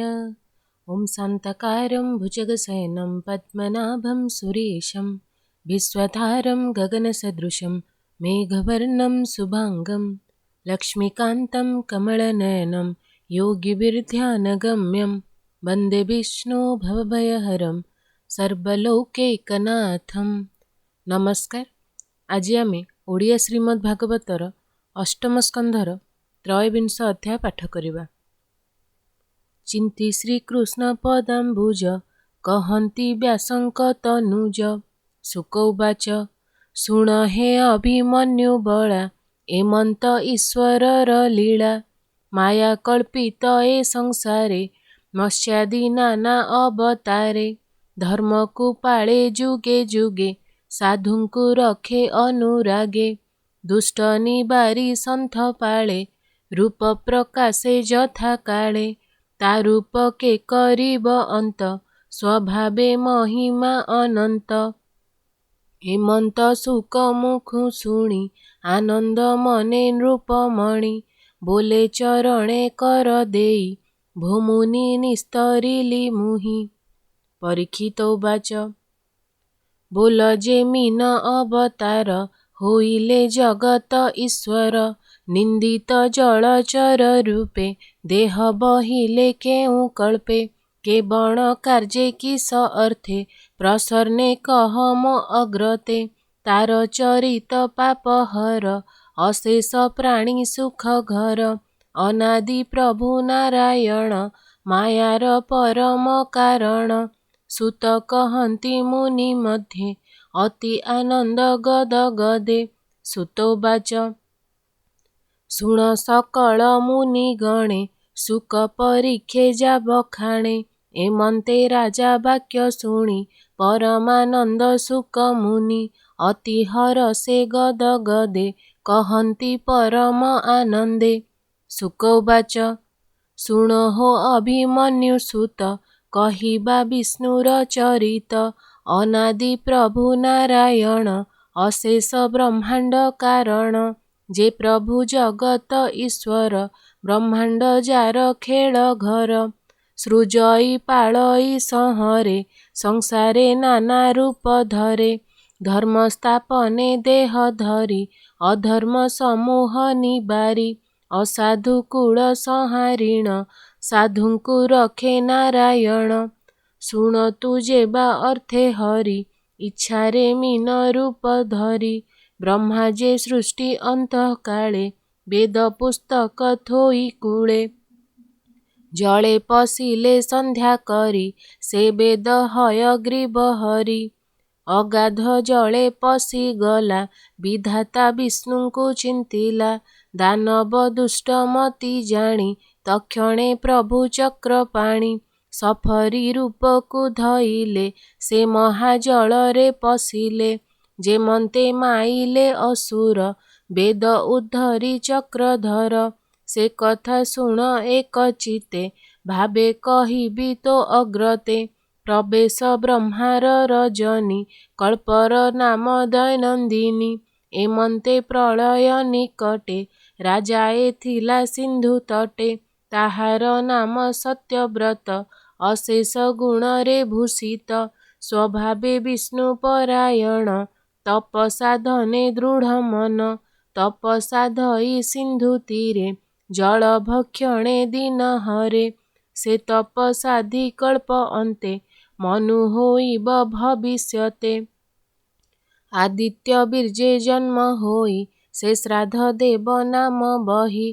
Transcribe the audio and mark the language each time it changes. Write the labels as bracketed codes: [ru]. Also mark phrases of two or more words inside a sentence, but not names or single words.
[sa] ॐ शान्ताकारं भुजगशयनं पद्मनाभं सुरेशं विश्वधारं गगनसदृशं मेघवर्णं शुभाङ्गं लक्ष्मीकान्तं कमलनयनं योगिविर्ध्यानगम्यं वन्दे विष्णु भवभयहरं सर्वलोकैकनाथं। [or] ନମସ୍କାର। ଆଜ ଆମେ ଓଡ଼ିଆ ଶ୍ରୀମଦ୍ ଭାଗବତର ଅଷ୍ଟମ ସ୍କନ୍ଧର ତ୍ରୟୋବିଂଶ ଅଧ୍ୟାୟ ପାଠ କରିବା। ଚିନ୍ତି ଶ୍ରୀକୃଷ୍ଣ ପଦାମ୍ବୁଜ କହନ୍ତି ବ୍ୟାସଙ୍କ ତନୁଜ। ଶୁକ ଉବାଚ ଶୁଣ ହେ ଅଭିମନ୍ୟୁ ବଳା ଏମନ୍ତ ଈଶ୍ୱରର ଲୀଳା। ମାୟା କଳ୍ପିତ ଏ ସଂସାରେ ମତ୍ସ୍ୟାଦି ନାନା ଅବତାରେ। ଧର୍ମ କୋ ପାଳେ ଯୁଗେ ଯୁଗେ ସାଧୁଙ୍କୁ ରଖେ ଅନୁରାଗେ। ଦୁଷ୍ଟ ନିବାରି ସନ୍ଥ ପାଳେ ରୂପ ପ୍ରକାଶେ ଯଥା କାଳେ। ତା ରୂପ କେ କରିବ ଅନ୍ତ ସ୍ୱଭାବେ ମହିମା ଅନନ୍ତ। ହେମନ୍ତ ସୁକ ମୁଖୁ ଶୁଣି ଆନନ୍ଦ ମନେ ନୃପମଣି। ବୋଲେ ଚରଣେ କର ଦେଇ ଭୂମୁନି ନିସ୍ତରିଲି ମୁହିଁ। ପରୀକ୍ଷିତ ଉବାଚ ବୋଲ ଯେ ମୀନ ଅବତାର ହୋଇଲେ ଜଗତ ଈଶ୍ୱର। ନିନ୍ଦିତ ଜଳଚର ରୂପେ ଦେହ ବହିଲେ କେଉଁ କଳ୍ପେ। କେ ବଣ କାର୍ଯ୍ୟେ କିସ ଅର୍ଥେ ପ୍ରସନ୍ନେ କହ ମୋ ଅଗ୍ରତେ। ତାର ଚରିତ ପାପ ହର ଅଶେଷ ପ୍ରାଣୀ ସୁଖ ଘର। ଅନାଦି ପ୍ରଭୁ ନାରାୟଣ ମାୟାର ପରମ କାରଣ। ସୁତ କହନ୍ତି ମୁନି ମଧ୍ୟେ ଅତି ଆନନ୍ଦ ଗଦ ଗଦେ। ସୁତୋବାଚ ଶୁଣ ସକଳ ମୁନି ଗଣେ ସୁକ ପରୀଖେ ଯା ବଖାଣେ। ଏମନ୍ତେ ରାଜା ବାକ୍ୟ ଶୁଣି ପରମାନନ୍ଦ ସୁକ ମୁନି। ଅତି ହରସେ ଗଦ ଗଦେ କହନ୍ତି ପରମ ଆନନ୍ଦେ। ଶୁକ ଉବାଚ ଶୁଣ ହୋ ଅଭିମନ୍ୟୁ ସୁତ କହିବା ବିଷ୍ଣୁର ଚରିତ। ଅନାଦି ପ୍ରଭୁ ନାରାୟଣ ଅଶେଷ ବ୍ରହ୍ମାଣ୍ଡ କାରଣ। ଯେ ପ୍ରଭୁ ଜଗତ ଈଶ୍ୱର ବ୍ରହ୍ମାଣ୍ଡ ଯାର ଖେଳ ଘର। ସୃଜଇ ପାଳଇ ସଂହରେ ସଂସାରେ ନାନା ରୂପ ଧରେ। ଧର୍ମ ସ୍ଥାପନେ ଦେହ ଧରି ଅଧର୍ମ ସମୂହ ନିବାରି। ଅସାଧୁ କୁଳ ସଂହାରିଣ ସାଧୁଙ୍କୁ ରଖେ ନାରାୟଣ। ଶୁଣ ତୁ ଯେବା ଅର୍ଥେ ହରି ଇଚ୍ଛାରେ ମୀନ ରୂପ ଧରି। ବ୍ରହ୍ମା ଯେ ସୃଷ୍ଟି ଅନ୍ତ କାଳେ ବେଦ ପୁସ୍ତକ ଥୋଇ କୂଳେ। ଜଳେ ପଶିଲେ ସନ୍ଧ୍ୟା କରି ସେ ବେଦ ହୟଗ୍ରୀବ ହରି। ଅଗାଧ ଜଳେ ପଶି ଗଲା ବିଧାତା ବିଷ୍ଣୁଙ୍କୁ ଚିନ୍ତିଲା। ଦାନବ ଦୁଷ୍ଟ ମତି ଜାଣି ତକ୍ଷଣେ ପ୍ରଭୁ ଚକ୍ର ପାଣି। ସଫରୀ ରୂପକୁ ଧଇଲେ ସେ ମହାଜଳରେ ପଶିଲେ। ଯେମନ୍ତେ ମାଇଲେ ଅସୁର ବେଦ ଉଦ୍ଧରି ଚକ୍ରଧର। ସେ କଥା ଶୁଣ ଏକ ଚିତେ ଭାବେ କହିବି ତୋ ଅଗ୍ରତେ। ପ୍ରବେଶ ବ୍ରହ୍ମାର ରଜନୀ କଳ୍ପର ନାମ ଦୈନନ୍ଦିନୀ। ଏମନ୍ତେ ପ୍ରଳୟ ନିକଟେ ରାଜାଏ ଥିଲା ସିନ୍ଧୁ ତଟେ। ତାହାର ନାମ ସତ୍ୟବ୍ରତ ଅଶେଷ ଗୁଣରେ ଭୂଷିତ। ସ୍ୱଭାବେ ବିଷ୍ଣୁ ପରାୟଣ ତପ ସାଧନେ ଦୃଢ଼ ମନ। ତପ ସାଧଇ ସିନ୍ଧୁ ତୀରେ ଜଳ ଭକ୍ଷଣେ ଦିନ ହରେ। ସେ ତପ ସାଧି କଳ୍ପ ଅନ୍ତେ ମନୁ ହୋଇବ ଭବିଷ୍ୟତେ। ଆଦିତ୍ୟ ବୀର୍ଜେ ଜନ୍ମ ହୋଇ ସେ ଶ୍ରାଦ୍ଧ ଦେବ ନାମ ବହି।